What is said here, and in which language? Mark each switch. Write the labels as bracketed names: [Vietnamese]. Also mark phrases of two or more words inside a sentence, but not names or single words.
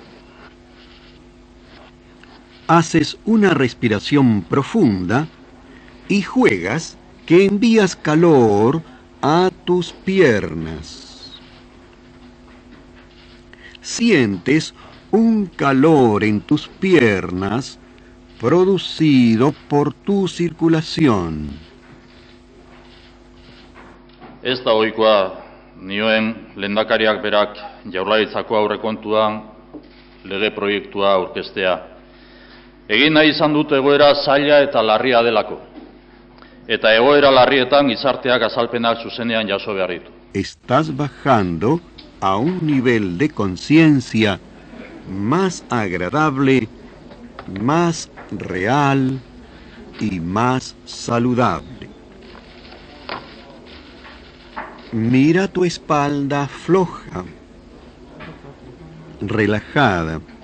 [Spanish] Haces una respiración profunda y juegas que envías calor a tus piernas. Sientes un calor en tus piernas producido por tu circulación. [Basque] Ez da ohikoa nioen lehendakariak berak Jaurlaritzako aurrekontuan lege proiektua aurkeztea. Egin nahi izan dut egoera zaila eta larria delako. Eta egoera larrietan gizarteak azalpenak zuzenean jaso behar ditu. [Spanish] estás bajando a un nivel de conciencia más agradable, más real y más saludable. Mira tu espalda floja, relajada.